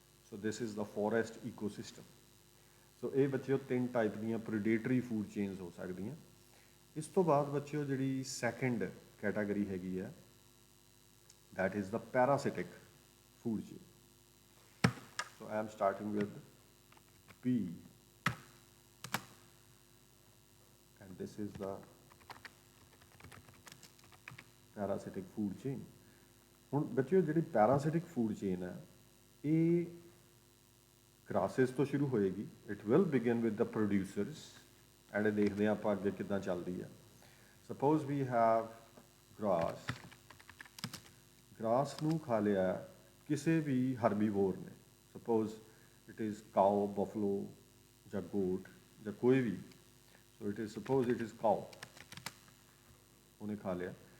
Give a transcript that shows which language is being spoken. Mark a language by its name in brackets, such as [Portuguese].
[English] So this is the forest ecosystem. [Punjabi] ਸੋ ਇਹ ਬੱਚਿਓ ਤਿੰਨ ਟਾਈਪ ਦੀਆਂ ਪ੍ਰੀਡੇਟਰੀ ਫੂਡ ਚੇਨਸ ਹੋ ਸਕਦੀਆਂ। ਇਸ ਤੋਂ ਬਾਅਦ ਬੱਚਿਓ ਜਿਹੜੀ ਸੈਕਿੰਡ ਕੈਟਾਗਰੀ ਹੈਗੀ ਹੈ [English] that is the parasitic food chain. So I am starting with B, and this is the parasitic food chain. [Punjabi] ਹੁਣ ਬੱਚਿਓ ਜਿਹੜੀ parasitic food chain ਹੈ ਇਹ grasses ਤੋਂ ਸ਼ੁਰੂ ਹੋਏਗੀ। [English] It will begin with the producers, and [Punjabi] ਦੇਖਦੇ ਹਾਂ ਆਪਾਂ ਅੱਗੇ ਕਿੱਦਾਂ ਚੱਲਦੀ ਹੈ। [English] Suppose we have grass. [Punjabi] Grass ਨੂੰ ਖਾ ਲਿਆ ਕਿਸੇ ਵੀ ਹਰਬੀਵੋਰ ਨੇ, [English] suppose it is cow, [Punjabi] Buffalo ਜਾਂ ਗੋਟ ਜਾਂ ਕੋਈ ਵੀ। So it is suppose it is cow, ਉਹਨੇ ਖਾ ਲਿਆ।